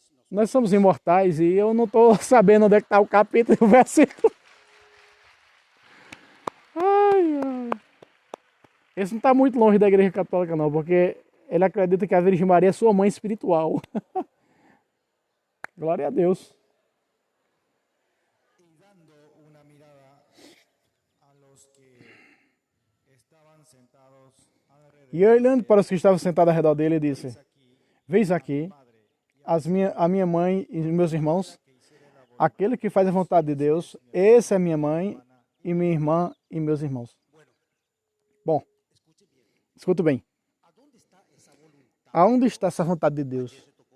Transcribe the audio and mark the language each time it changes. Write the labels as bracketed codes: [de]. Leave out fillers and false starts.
[pt] Nós somos imortais e eu não estou sabendo onde é que está o capítulo e o versículo. Ai, ai. Esse não está muito longe da Igreja Católica não, porque ele acredita que a Virgem Maria é sua mãe espiritual. Glória a Deus. [es] Y dando una mirada a los que estaban sentados alrededor, [pt] E olhando para os que estavam sentados ao redor dele, ele disse: [es] aquí [pt] Veis aqui a minha mãe e meus irmãos, aquele que faz a vontade de Deus, essa é minha mãe e minha irmã e meus irmãos. Bom, escuta bem. Aonde está essa vontade de Deus?